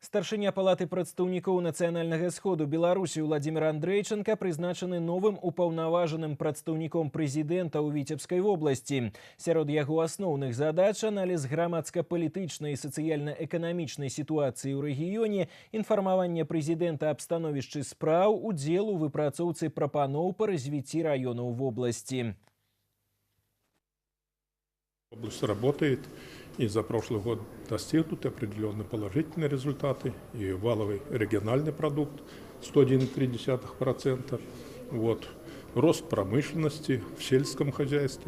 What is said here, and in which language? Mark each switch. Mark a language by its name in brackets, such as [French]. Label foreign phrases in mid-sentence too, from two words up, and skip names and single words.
[Belarusian] Старшыня палаты прадстаўнікоў нацыянальнага сходу Беларусі Владзімир Андрейченко прызначаны новым упаўнаважаным прадстаўніком прэзідэнта ў Віцебскай вобласці. Сярод яго асноўных задач аналіз грамадска-палітычнай і сацыяльна-эканамічнай сітуацыі ў рэгіёне, інфармаванне прэзідэнта аб становішчы спраў, удзел у выпрацоўцы прапаноў па развіцці раёнаў вобласці. [Russian] Область работает, и за прошлый год достигнуты определенные положительные результаты. И валовый региональный продукт 101,3%. Вот. Рост промышленности в сельском хозяйстве.